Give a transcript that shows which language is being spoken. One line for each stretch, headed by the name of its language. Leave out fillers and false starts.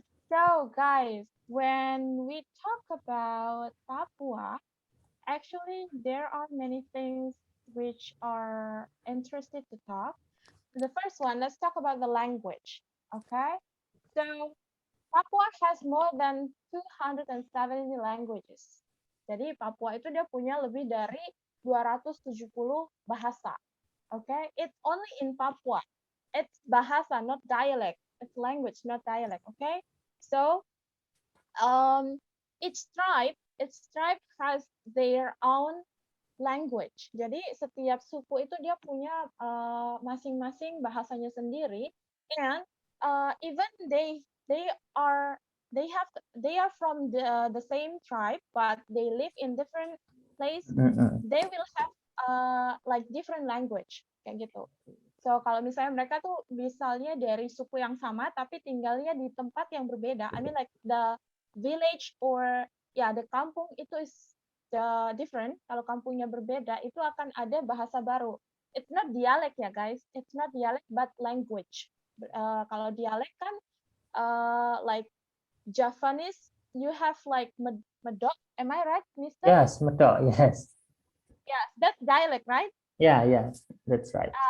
English: So guys, when we talk about Papua, actually there are many things which are interested to talk. The first one, let's talk about the language. Okay, so Papua has more than 270 languages.
Indonesian: Jadi Papua itu dia punya lebih dari 270 bahasa.
English: Okay, it's only in Papua. It's bahasa, not dialect. It's language, not dialect. Okay, so um, each tribe has their own language.
Indonesian: Jadi setiap suku itu dia punya masing-masing bahasanya sendiri,
English: and even they are they are from the same tribe, but they live in different place. Mm-mm. They will have like different language
Indonesian: kayak gitu.
English: So
Indonesian: kalau misalnya mereka tuh misalnya dari suku yang sama tapi tinggalnya di tempat yang berbeda.
English: I mean like the village or
Indonesian: ya
English: the kampung
Indonesian: itu
English: is different.
Indonesian: Kalau kampungnya berbeda itu akan ada bahasa baru.
English: It's not dialect
Indonesian: ya
English: guys. It's not dialect but language.
Indonesian: Kalau dialek kan
English: like Javanese, you have like medok. Am I right, Mister? Yes, Medok. Yes. Yeah, that's dialect, right? Yeah, yes, that's right.